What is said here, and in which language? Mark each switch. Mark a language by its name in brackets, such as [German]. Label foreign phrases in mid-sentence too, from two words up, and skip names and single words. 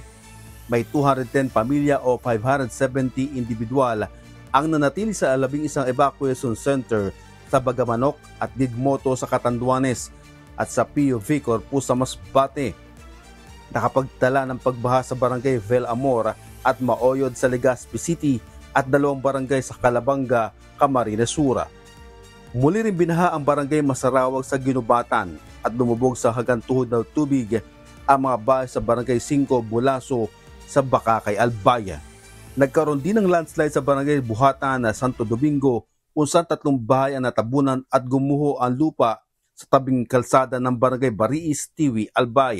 [Filipino] May 210 pamilya o 570 individual ang nanatili sa 11 evacuation center sa Bagamanok at Digmoto sa Catanduanes at sa Pio Vicor po sa Masbate. Nakapagtala ng pagbaha sa barangay Velamor at Maoyod sa Legazpi City at 2 barangay sa Calabanga, Camarines Sur. Muli rin binaha ang barangay Masarawag sa Ginubatan at lumubog sa hagantuhod ng tubig ang mga bahay sa barangay 5 Bulaso sa Bacacay, Albay. Nagkaroon din ng landslide sa barangay Buhatan na Santo Domingo kung saan 3 bahay ang natabunan at gumuho ang lupa sa tabing kalsada ng barangay Bariis, Tiwi, Albay.